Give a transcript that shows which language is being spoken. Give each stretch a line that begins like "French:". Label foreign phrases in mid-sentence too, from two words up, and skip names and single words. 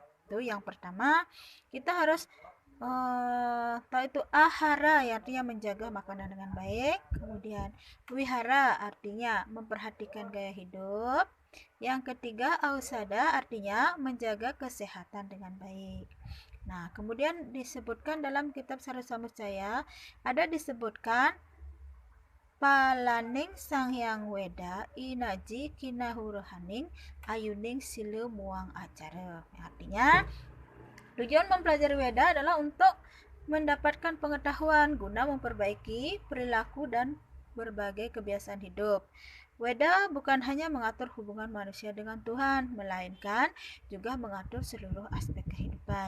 Indonesian: Itu yang pertama, kita harus tahu itu ahara, yang artinya menjaga makanan dengan baik. Kemudian wihara artinya memperhatikan gaya hidup. Yang ketiga ausada artinya menjaga kesehatan dengan baik. Nah, kemudian disebutkan dalam kitab Sarasamujaya, ada disebutkan
Kawi: Palaning Sanghyang Weda inaji kinahuruhaning ayuning silu muang acara.
Indonesian: Artinya tujuan mempelajari Weda adalah untuk mendapatkan pengetahuan guna memperbaiki perilaku dan berbagai kebiasaan hidup. Weda bukan hanya mengatur hubungan manusia dengan Tuhan, melainkan juga mengatur seluruh aspek kehidupan.